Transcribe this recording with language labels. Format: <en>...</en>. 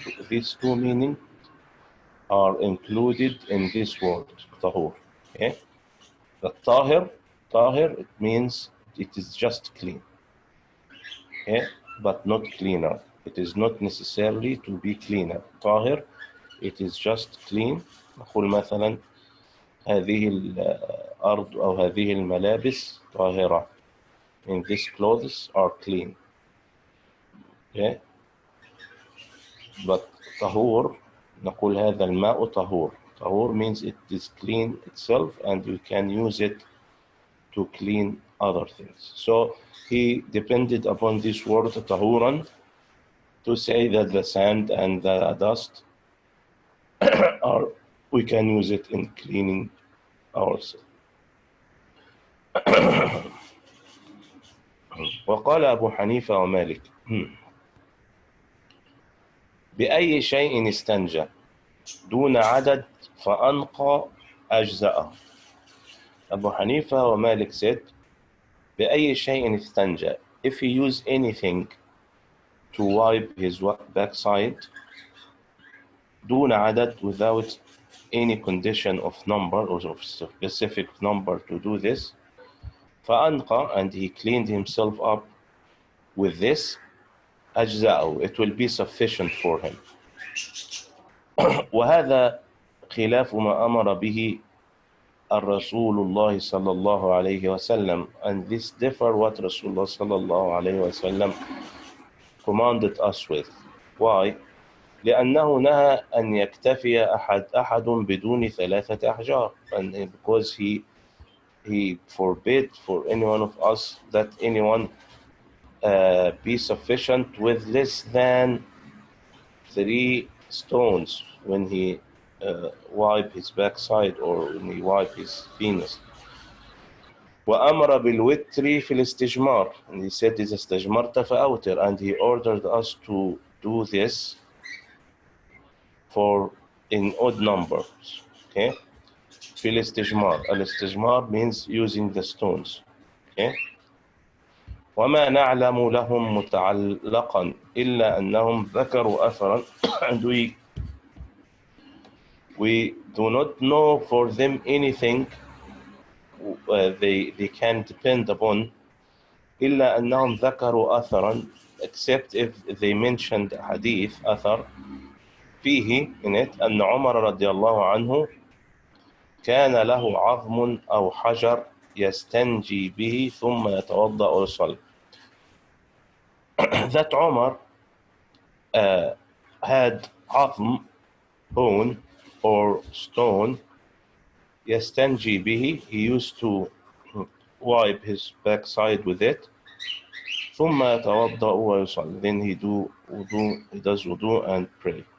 <en>These two meanings are included in this word tahur. Okay, the tahir, it means it is just clean. Okay, but not cleaner. It is not necessarily to be cleaner. Tahir, it is just clean.</en> <ar>نقول مثلا هذه الأرض أو هذه الملابس طاهرة.</ar> <en>And these clothes are clean. Okay, but tahur,</en> <ar>نقول هذا الماء طهور.</ar> <en>Tahur means it is clean itself, and we can use it to clean other things. So he depended upon this word tahuran to say that the sand and the dust we can use it in cleaning ourselves.</en> <ar>وقال أبو حنيفة ومالك بأي شيء استنجى دون عدد فأنقى أجزاءه.</ar> <en>Abu Hanifa or Malik said,</en> <ar>بأي شيء استنجى,</ar> <en>if he used anything to wipe his backside,</en> <ar>دون عدد,</ar> <en>without any condition of number or of specific number to do this,</en> <ar>فأنقى,</ar> <en>and he cleaned himself up with this,</en> <ar>أجزاءه,</ar> <en>it will be sufficient for him.</en> <ar>وهذا خلاف ما أمر به الرسول الله صلى الله عليه وسلم,</ar> <en>and this differ what Rasulullah صلى الله عليه وسلم commanded us with. Why?</en> <ar>لأنه نهى أن يكتفي أحد بدون 3 أحجار,</ar> <en>and because he forbid for any one of us that anyone be sufficient with less than 3 stones when he wipe his backside or when he wipe his penis.</en> <ar>وأمر بالوتر في الاستجمار,</ar> <en>and he said</en> <ar>إذا استجمرت فأوتر,</ar> <en>and he ordered us to do this for in odd numbers.</en> <ar>Okay, في الاستجمار.</ar> <en>الاستجمار means using the stones. Okay.</en> <ar>وما نعلم لهم متعلقا إلا أنهم ذكروا أثرا</ar> <en>and we do not know for them anything they can depend upon</en> <ar>إلا أنهم ذكروا أثرا,</ar> <en>except if they mentioned hadith</en> <ar>أثر فيه</ar> <en>in it</en> <ar>أن عمر رضي الله عنه كان له عظم أو حجر يستنجي به ثم يتوضأ ويصلي.</ar> <en>That Umar had عظم, bone or stone,</en> <ar>يستنجي به,</ar> <en>he used to wipe his backside with it,</en> <ar>ثم يتوضأ ويصلي,</ar> <en>then he does wudu and pray.</en>